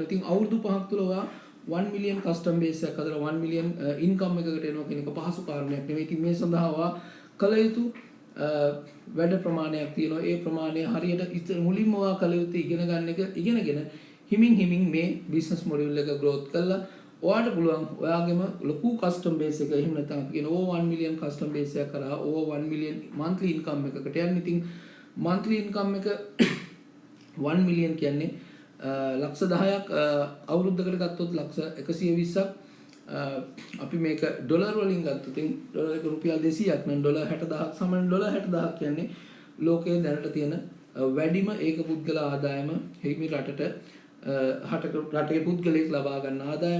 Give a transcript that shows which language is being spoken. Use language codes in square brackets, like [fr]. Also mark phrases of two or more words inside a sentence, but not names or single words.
[si] ඉතින් අවුරුදු 5ක් තුල ඔයා [en] 1 million custom base [si] එකක් හදලා [en] 1 million income [si] එකකට එනවා කියන එක පහසු කාරණයක් නෙවෙයි. ඉතින් මේ සඳහා ඔයා කල යුතු වැඩ ප්‍රමාණයක් තියෙනවා. ඒ ප්‍රමාණය හරියට මුලින්ම ඔයා කල යුත්තේ ඉගෙන ගන්න එක ඉගෙනගෙන හිමින් මේ [en] business model [si] එක growth කරලා ඔයාට පුළුවන් ඔයාගේම ලොකු [en] custom base [si] එක එහෙම නැත්නම් අපි කියන [en] over 1 million custom base [si] එකක් කරා [en] over 1 million monthly income [si] එකකට යන්න. ඉතින් [en] monthly income [si] එක 1 million කියන්නේ ලක්ෂ 10ක් අවුරුද්දකට ගත්තොත් ලක්ෂ 120ක් අපි මේක ඩොලර් වලින් ගත්තොත් ඉතින් ඩොලර් එක රුපියල් 200ක් නම් ඩොලර් 60000ක් සමාන ඩොලර් 60000ක් කියන්නේ ලෝකයේ දැනට තියෙන වැඩිම ඒක පුද්ගල ආදායම හිමි රටට රටේ පුද්ගලයෙක් ලබා ගන්න ආදායම.